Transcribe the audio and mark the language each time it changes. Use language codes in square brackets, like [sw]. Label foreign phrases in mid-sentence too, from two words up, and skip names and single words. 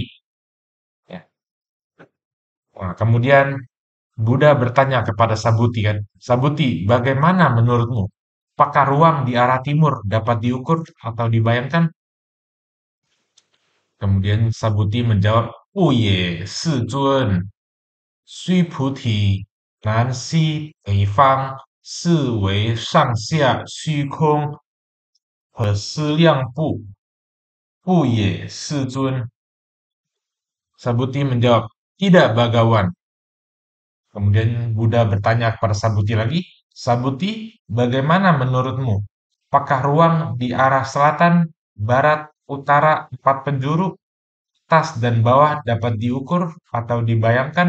[id] Ya. Nah, kemudian Buddha bertanya kepada Sabuti kan, Sabuti, bagaimana menurutmu? Apakah ruang di arah timur dapat diukur atau dibayangkan? Kemudian Sabuti menjawab, [lzh] 不也，世尊。须菩提，南西北方是为上下虚空，可思量不？不也，世尊。 [id] Sabuti menjawab, tidak Bagawan. Kemudian Buddha bertanya kepada Sabuti lagi, Sabuti, bagaimana menurutmu? Apakah ruang di arah selatan, barat, utara, empat penjuru, atas dan bawah dapat diukur atau dibayangkan?